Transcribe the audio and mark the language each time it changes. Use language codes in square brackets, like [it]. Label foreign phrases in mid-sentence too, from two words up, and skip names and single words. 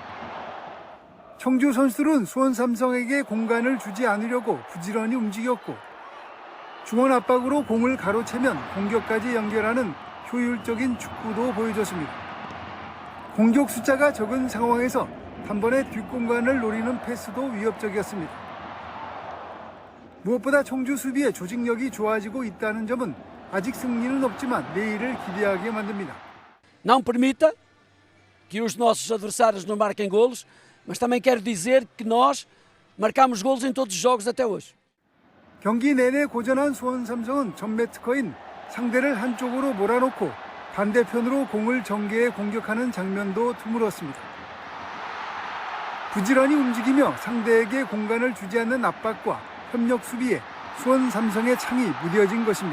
[ko] 청주 선수들은 수원 삼성에게 공간을 주지 않으려고 부지런히 움직였고 중원 압박으로 공을 가로채면 공격까지 연결하는 효율적인 축구도 보여줬습니다. 공격 숫자가 적은 상황에서 단번에 뒷공간을 노리는 패스도 위협적이었습니다. 무엇보다 청주 수비의 조직력이 좋아지고 있다는 점은 아직 승리는 없지만 내일을 기대하게 만듭니다. [pt] Não permita que os nossos adversários não marquem golos, mas também quero dizer que nós marcamos golos em todos os jogos até hoje. [ko] 경기 내내 고전한 수원 삼성은 전매 특허인 상대를 한쪽으로 몰아놓고 반대편으로 공을 전개해 공격하는 장면도 드물었습니다. 부지런히 움직이며 상대에게 공간을 주지 않는 압박과 협력 수비에 수원 삼성의 창이 무뎌진 것입니다.